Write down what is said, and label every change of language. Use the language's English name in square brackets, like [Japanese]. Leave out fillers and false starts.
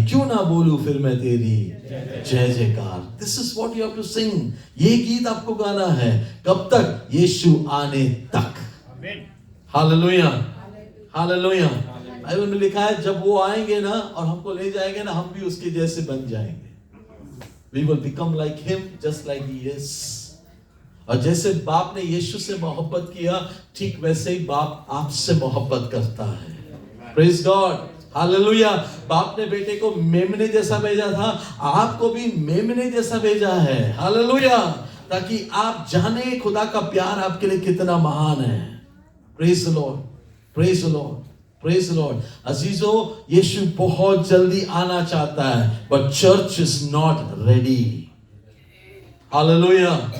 [Hindi] क्यों ना बोलूं फिर मैं तेरी जय जयकार। [English] This is what you have to sing. [Hindi] ये गीत आपको गाना है। कब तक? यीशु आने तक। Hallelujah, hallelujah. बाइबल में लिखा है जब वो आएंगे ना और हमको ले जाएंगे ना, हम भी उसके जैसे बन जाएंगे। [English] We will become like him, just like he is. [Hindi] और जैसे बाप ने यीशु से मोहब्बत किया, ठीक वैसे ही बाप आपसे मोहब्बत करता है। [English] Praise God, hallelujah. [Hindi] बाप ने बेटे को मेमने जैसा भेजा था, आपको भी मेमने जैसा भेजा है। हालेलुया, ताकि आप जाने खुदा का प्यार आपके लिए कितना महान है। [English] Praise the Lord, praise the Lord, praise the Lord। [Hindi] अजीजो, यीशु बहुत जल्दी आना चाहता है, [English] but church is not ready। [Hindi] Hallelujah.